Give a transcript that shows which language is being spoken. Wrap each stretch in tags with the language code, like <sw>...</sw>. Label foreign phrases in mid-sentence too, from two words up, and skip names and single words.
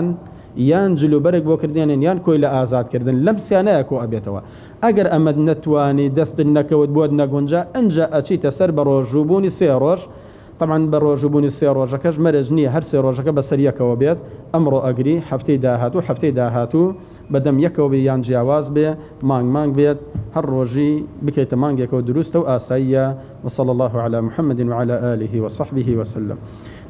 <ckb>یان جلوبەرێک بۆ کردێنن یان کۆی لە ئازادکردن لەم سیانەیە کۆ ئەبێتەوە ئەگەر ئەمەد نەتوانی دەستت نەکەوت بۆت نەگونجا ئەنجا ئەچیتە سەر بە ڕۆژوبوونی سێ ڕۆژ طبعا بە ڕۆژوبوونی سێ ڕۆژەکەش مەرج نییە هەر سێ ڕۆژەکە بەسەر یەکەوە بێت ئەمڕۆ ئەگری هەفتەی داهاتوو بەدەم یەکەوە بێ یان جیاواز بێ مانگ بێت هەر ڕۆژی بکەیتە مانگێکەوە دروستە و ئاساییە</ckb> <ar>وصلى الله على محمد وعلى آله وصحبه وسلم</ar>